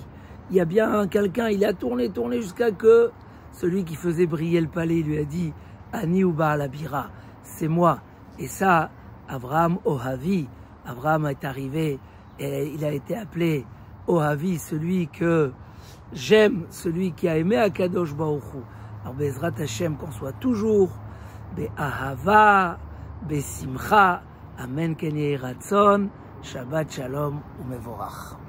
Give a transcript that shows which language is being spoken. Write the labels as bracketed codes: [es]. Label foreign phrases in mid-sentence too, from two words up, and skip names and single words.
[fr] Il y a bien quelqu'un, il a tourné jusqu'à que celui qui faisait briller le palais lui a dit [he] אני הוא בעל הבירה, [fr] c'est moi. Et ça, [he] אברהם אוהבי, [fr] Abraham est arrivé et il a été appelé Ohavi, celui que j'aime, celui qui a aimé [he] הקדוש ברוך הוא. [fr] Alors [he] בעזרת השם, [fr] qu'on soit toujours [he] באהבה בשמחה אמן כן יהי רצון שבת שלום ומבורך.